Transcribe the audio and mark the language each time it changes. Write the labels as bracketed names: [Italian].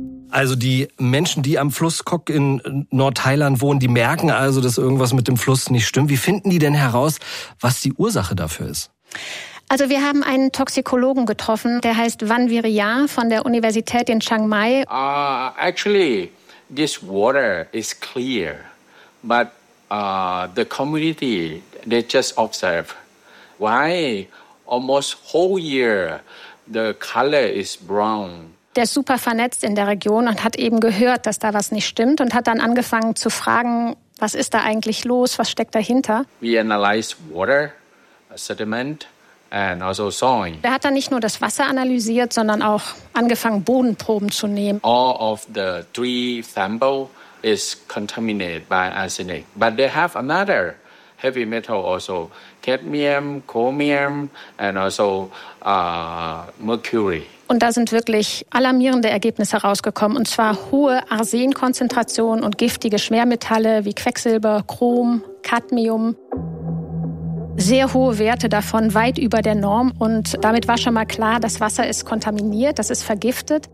[German] Also die Menschen, die am Fluss Kok in Nordthailand wohnen, die merken also, dass irgendwas mit dem Fluss nicht stimmt. Wie finden die denn heraus, was die Ursache dafür ist? Also wir haben einen Toxikologen getroffen, der heißt Van Viriya von der Universität in Chiang Mai. [English] Actually, this water is clear, but the community, they just observe. Why almost whole year the color is brown. [German] Der ist super vernetzt in der Region und hat eben gehört, dass da was nicht stimmt und hat dann angefangen zu fragen, was ist da eigentlich los, was steckt dahinter? [English] We analyze water, sediment and also soil. [German] Er hat dann nicht nur das Wasser analysiert, sondern auch angefangen Bodenproben zu nehmen. [English] All of the three sample is contaminated by arsenic, but they have another heavy metal also, cadmium, chromium and also mercury. [German] Und da sind wirklich alarmierende Ergebnisse rausgekommen, und zwar hohe Arsenkonzentrationen und giftige Schwermetalle wie Quecksilber, Chrom, Cadmium. Sehr hohe Werte davon, weit über der Norm. Und damit war schon mal klar, das Wasser ist kontaminiert, das ist vergiftet.